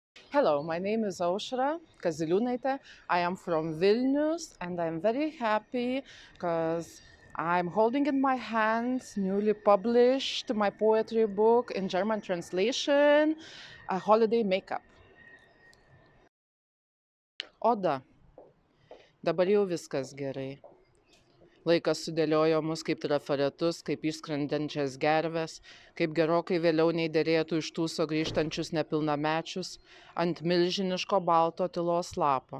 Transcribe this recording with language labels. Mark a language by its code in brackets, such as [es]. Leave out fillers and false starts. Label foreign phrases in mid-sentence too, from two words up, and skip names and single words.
[en] Hello, my name is Aušra Kaziliūnaitė. I am from Vilnius and I'm very happy because I'm holding in my hands newly published my poetry book in German translation, A Holiday Makeup. [lt] Oda. Dabar jau viskas gerai. Laikas sudėliojo mus kaip trafaretus, kaip išskrendančias gerves, kaip gerokai vėliau nei derėtų iš tūso grįžtančius nepilnamečius ant milžiniško balto tylos lapo.